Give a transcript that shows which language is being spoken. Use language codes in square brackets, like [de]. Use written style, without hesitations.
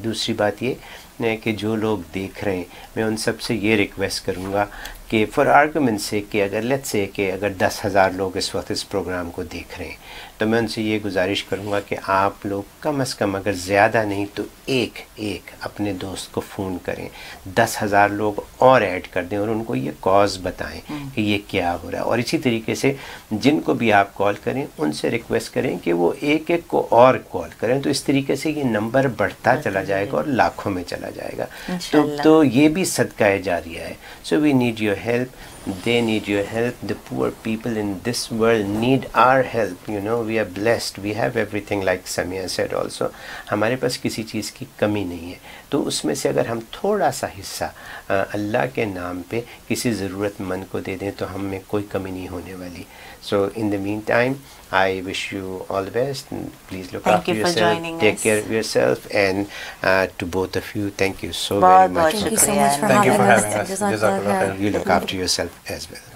[hi] दूसरी बात ये कि जो लोग देख रहे हैं, मैं उन सब से ये रिक्वेस्ट करूँगा कि फॉर आर्गुमेंट से कि अगर लेट्स से कि अगर 10,000 लोग इस वक्त इस प्रोग्राम को देख रहे हैं, तो मैं उनसे ये गुजारिश करूँगा कि आप लोग कम से कम, अगर ज़्यादा नहीं तो एक अपने दोस्त को फ़ोन करें, 10,000 लोग और ऐड कर दें और उनको ये कॉज बताएं कि ये क्या हो रहा है. और इसी तरीके से जिनको भी आप कॉल करें उनसे रिक्वेस्ट करें कि वो एक को और कॉल करें. तो इस तरीके से ये नंबर बढ़ता चला जाएगा और लाखों में चला जाएगा. तो ये भी सदका जारिया है. [en] So we need your help, they need your help. The poor people in this world need our help. You know, we are blessed, we have everything, like Samia said also. [hi] हमारे पास किसी चीज़ की कमी नहीं है. तो उसमें से अगर हम थोड़ा सा हिस्सा अल्लाह के नाम पे किसी ज़रूरतमंद को दे दें तो हम में कोई कमी नहीं होने वाली. [en] So in the meantime, I wish you all the best. Please look after yourself, take care of yourself, and to both of you, thank you so very much. Thank you so much for having us. Jazakallah. You look after yourself as well.